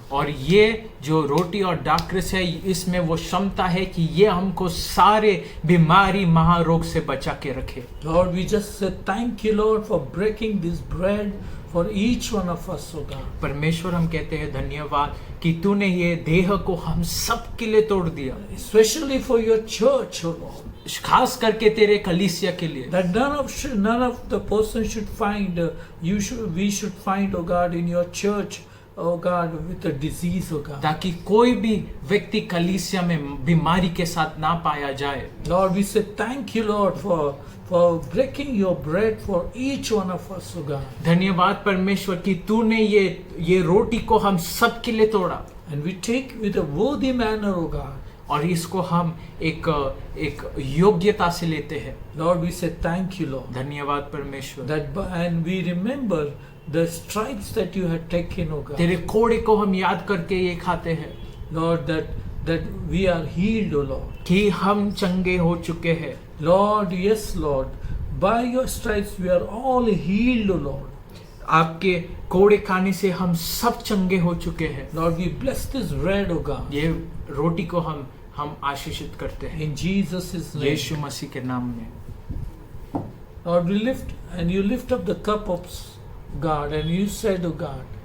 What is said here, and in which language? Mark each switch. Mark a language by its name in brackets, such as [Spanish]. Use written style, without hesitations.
[Hindi] और ये जो रोटी और दाखरस है, इसमें वो क्षमता है कि ये हमको सारे बीमारी महारोग से बचा के रखे. [English] Lord, we just say thank you, Lord, for breaking this bread for each one of us, oh God. [Hindi] परमेश्वर, हम कहते हैं धन्यवाद कि तूने ये देह को हम सब के लिए तोड़ दिया. [English] Especially for your church, oh Lord. [Hindi] खास करके तेरे कलीसिया के लिए. [English] That none of the person should find, we should find, oh God, in your church, oh God, with a disease, oh God. [Hindi] ताकि कोई भी व्यक्ति कलीसिया में बीमारी के साथ ना पाया जाए. [English] Lord, we say thank you, Lord, for breaking your bread for each one of us, oh God. [Hindi] धन्यवाद परमेश्वर कि तूने ये रोटी को हम सब के लिए तोड़ा. [English] And we take with a worthy manner, oh God. [Hindi] और इसको हम एक योग्यता से लेते हैं. [English] Lord, we say thank you, Lord. [Hindi] धन्यवाद परमेश्वर. [English] And we remember the stripes that you had taken, oh God. [Hindi] तेरे कोड़े को हम याद करके ये खाते हैं. [English] Lord, that we are healed, oh Lord. [Hindi] कि हम चंगे हो चुके हैं. [English] Lord, yes, Lord. By your stripes we are all healed, oh Lord. [Hindi] आपके कोड़े खाने से हम सब चंगे हो चुके हैं. [English] Lord, we bless this bread, oh God. [Hindi] ये रोटी को हम आशीषित करते हैं [English] In Jesus' name. [Hindi] यीशु मसीह के नाम में। [English] Lord, we lift and you lift up the cup of God and you said, oh God,